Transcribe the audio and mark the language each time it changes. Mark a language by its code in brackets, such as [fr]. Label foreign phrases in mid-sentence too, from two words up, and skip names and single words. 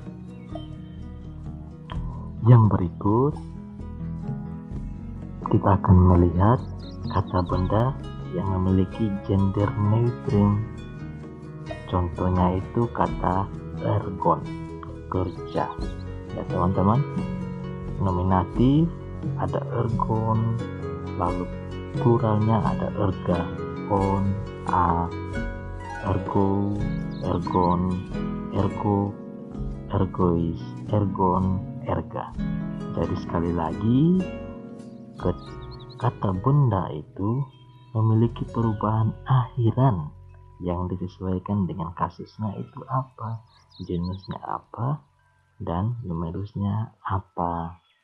[id] Yang berikut kita akan melihat kata benda yang memiliki gender neutrum. Contohnya itu kata ergon, kerja ya teman-teman. Nominatif ada [el] ergon, [id] lalu pluralnya ada [el] erga, on, a, ergo, ergon, ergo, ergois, ergon, erga. [id] Jadi sekali lagi, kata benda itu memiliki perubahan akhiran yang disesuaikan dengan kasusnya itu apa, genusnya apa, dan numerusnya apa.